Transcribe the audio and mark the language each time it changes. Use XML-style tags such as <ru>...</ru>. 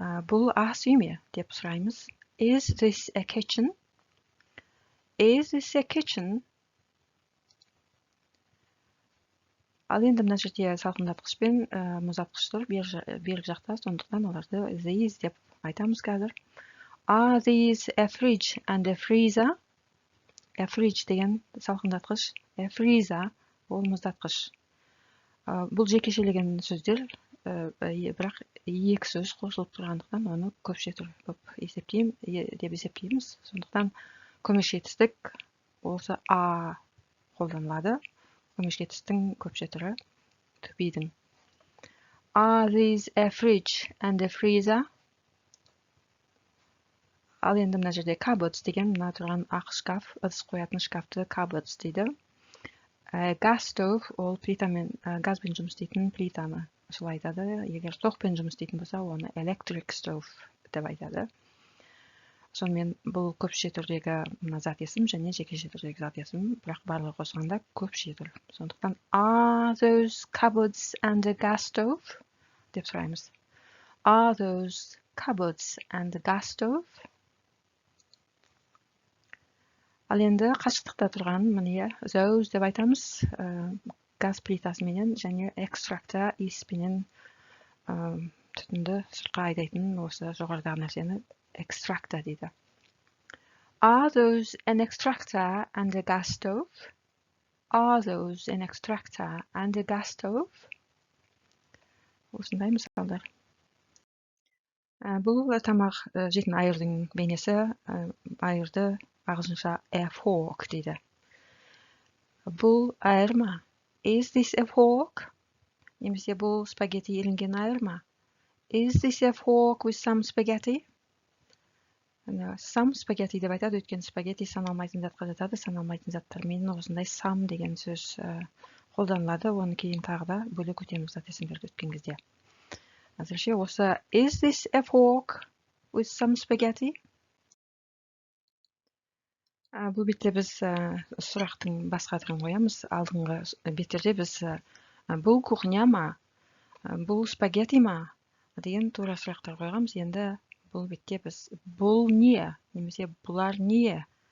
<kk>Бұл ас үй ме деп сұраймыз.</kk> <en>Is this a kitchen? Is this a kitchen?</en> <kk>Ал енді мына жерде салқындатқыш пен мұздатқыш тұр бергі жақта, сондықтан оларды these деп айтамыз қазір.</kk> <en>Are these a fridge and a freezer?</en> <kk>A fridge деген салқындатқыш, a freezer ол мұздатқыш. Бұл жекешелеген сөздер, бірақ екі сөз қосылып тұрғандықтан оны көпше деп есептейміз. Сондықтан көмекші етістік осы a қолданылады. Көмекші етістің көпше түрі to be'дің.</kk> <en>Are these a fridge and a freezer?</en> <kk>Ал енді мына жерде cupboards деген мына тұрған ақ шкаф, ыдыс қоятын шкафты cupboards дейді. Gas stove ол плитамен, газбен жұмыс істейтін плитаны солай айтады. Егер тоқпен жұмыс істейтін болса, оны electric stove деп айтады. Сонымен бұл көпше түрдегі зат есім және жекеше түрдегі зат есім, бірақ барлығы қосқанда көпше түр. Сондықтан</kk> <en>are those cupboards and a gas stove</en> <kk>деп сұраймыз.</kk> <en>Are those cupboards and a gas stove?</en> <kk>Ал енді қашықтықта тұрған міне those деп айтамыз. Газ плитасыменен және экстракта иіспенен түтінді сыртқа айдайтын осы жоғарыдағы нәрсені extractor дейді.</kk> <en>Are those an extractor and a gas stove? Are those an extractor and a gas stove?</en> <kk>Осындай мысалдар. Бұл тамақ жейтін айырдың бейнесі, айырды ағылшынша a fork дейді. Бұл айыр ма?</kk> <en>Is this a fork?</en> <kk>Немесе бұл спагетти иленген айыр ма?</kk> <en>Is this a fork with some spaghetti?</en> <kk>Some spaghetti деп айтады, өткен спагетти саналмайтын затқа жатады, саналмайтын заттармен осындай some деген сөз қолданылады. Оны кейін тағы да бөлек өтеміз зат есімдерді өткен кезде. Әзірше осы</kk> <en>is this a fork with some spaghetti?</en> <kk>Бұл бетте біз сұрақтың басқа түрін қоямыз. Алдыңғы беттерде біз Бұл кухня ма? Бұл спагетти ма? Деген тура сұрақтар қойғанбыз. Енді бұл бетте біз бұл не? Немесе бұлар не?</kk>